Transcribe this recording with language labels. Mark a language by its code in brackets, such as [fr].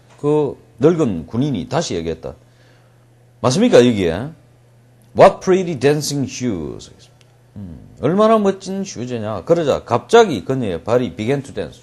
[ko] 그 늙은 군인이 다시 얘기했다. 맞습니까, 여기에? [en] What pretty dancing shoes. [ko] 얼마나 멋진 슈즈냐. 그러자 갑자기 그녀의 발이 [en] began to dance.